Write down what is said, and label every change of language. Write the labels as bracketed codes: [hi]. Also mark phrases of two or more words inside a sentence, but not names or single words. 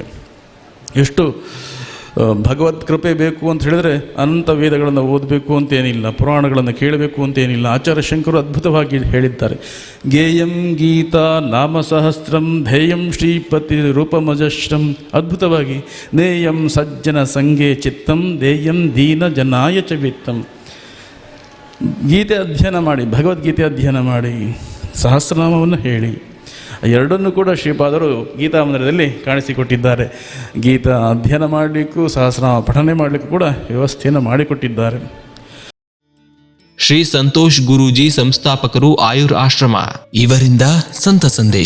[kn] ಎಷ್ಟು ಭಗವತ್ ಕೃಪೆ ಬೇಕು ಅಂತ ಹೇಳಿದರೆ ಅನಂತ ವೇದಗಳನ್ನು ಓದಬೇಕು ಅಂತೇನಿಲ್ಲ, ಪುರಾಣಗಳನ್ನು ಕೇಳಬೇಕು ಅಂತೇನಿಲ್ಲ. ಆಚಾರ್ಯ ಶಂಕರು ಅದ್ಭುತವಾಗಿ ಹೇಳಿದ್ದಾರೆ, [sa] ಗೇಯಂ ಗೀತಾ ನಾಮ ಸಹಸ್ರಂ ಧ್ಯೇಯಂ ಶ್ರೀಪತಿ ರೂಪಮಜಶ್ರಂ. ಅದ್ಭುತವಾಗಿ ನೇಯಂ ಸಜ್ಜನ ಸಂಗೇ ಚಿತ್ತಂ ದೇಯಂ ದೀನ ಜನಾಯ ಚ ವಿತ್ತಂ. [kn] ಗೀತೆ ಅಧ್ಯಯನ ಮಾಡಿ, ಭಗವದ್ಗೀತೆ ಅಧ್ಯಯನ ಮಾಡಿ, ಸಹಸ್ರನಾಮವನ್ನು ಹೇಳಿ, ಎರಡನ್ನೂ ಕೂಡ ಶ್ರೀಪಾದರು ಗೀತಾ ಮಂದಿರದಲ್ಲಿ ಕಾಣಿಸಿಕೊಟ್ಟಿದ್ದಾರೆ. ಗೀತಾ ಅಧ್ಯಯನ ಮಾಡಲಿಕ್ಕೂ ಸಹಸ್ರನಾಮ ಪಠನೆ ಮಾಡಲಿಕ್ಕೂ ಕೂಡ ವ್ಯವಸ್ಥೆಯನ್ನು ಮಾಡಿಕೊಟ್ಟಿದ್ದಾರೆ. ಶ್ರೀ ಸಂತೋಷ್ ಗುರೂಜಿ ಸಂಸ್ಥಾಪಕರು ಆಯುರ್ ಆಶ್ರಮ, ಇವರಿಂದ ಸಂತ ಸಂದೇಶ.